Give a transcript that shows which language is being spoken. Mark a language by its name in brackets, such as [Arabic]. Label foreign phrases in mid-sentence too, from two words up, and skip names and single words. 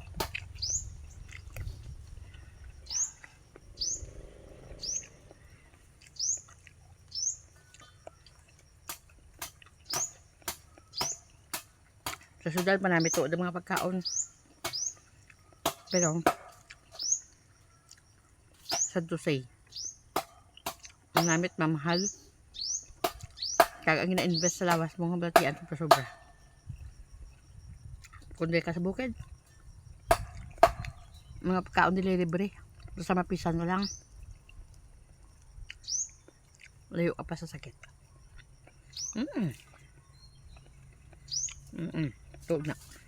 [Hiligaynon] Sa sudal pa namin ito ang mga pagkaon. Pero [English] sad to say, [Hiligaynon] ang namit mamahal. Kaya ang gina-invest sa lawas mo nga balatian pa sobra. Kundi ka sa bukid, mga pagkaon nila libre. Basta mapisan mo lang. Layo ka pa sa sakit. Tulog na.